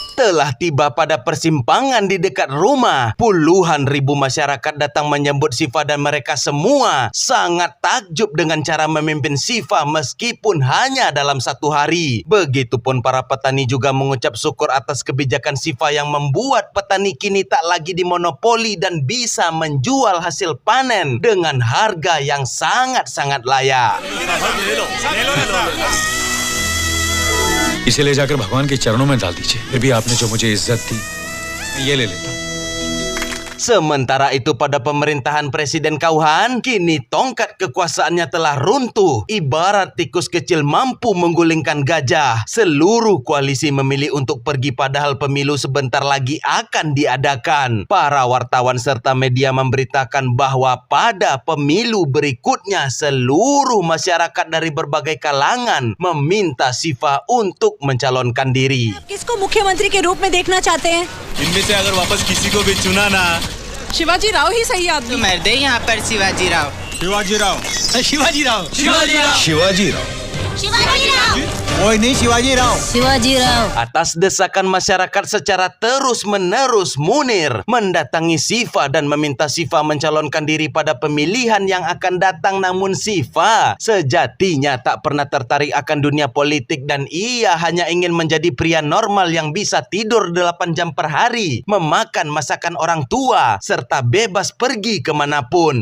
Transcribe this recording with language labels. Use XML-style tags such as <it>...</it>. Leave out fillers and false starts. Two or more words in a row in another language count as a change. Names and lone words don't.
<id>Setelah tiba pada persimpangan di dekat rumah, puluhan ribu masyarakat datang menyambut Syifa dan mereka semua sangat takjub dengan cara memimpin Syifa meskipun hanya dalam 1 hari. Begitupun para petani juga mengucap syukur atas kebijakan Syifa yang membuat petani kini tak lagi dimonopoli dan bisa menjual hasil panen dengan harga yang sangat-sangat layak.</id> <hi>इसे ले जाकर भगवान के चरणों में डाल दीजिए। फिर भी आपने जो मुझे इज्जत दी, मैं ये ले लेता हूँ।</hi> <id>Sementara itu pada pemerintahan Presiden Kauhan, kini tongkat kekuasaannya telah runtuh. Ibarat tikus kecil mampu menggulingkan gajah. Seluruh koalisi memilih untuk pergi padahal pemilu sebentar lagi akan diadakan. Para wartawan serta media memberitakan bahwa pada pemilu berikutnya seluruh masyarakat dari berbagai kalangan meminta Syifa untuk mencalonkan diri.</id> <hi>किसको मुख्यमंत्री के रूप में देखना चाहते हैं? इनमें से अगर वापस किसी को भी चुना ना, शिवाजी राव ही सही आदमी। मर दे यहाँ पर शिवाजी राव। शिवाजी राव। शिवाजी राव। शिवाजी राव। शिवाजी राव शिवाजी राव</hi> <id>Atas desakan masyarakat secara terus-menerus, Munir mendatangi Syifa dan meminta Syifa mencalonkan diri pada pemilihan yang akan datang. Namun Syifa sejatinya tak pernah tertarik akan dunia politik dan ia hanya ingin menjadi pria normal yang bisa tidur 8 jam per hari, memakan masakan orang tua, serta bebas pergi kemanapun.</id>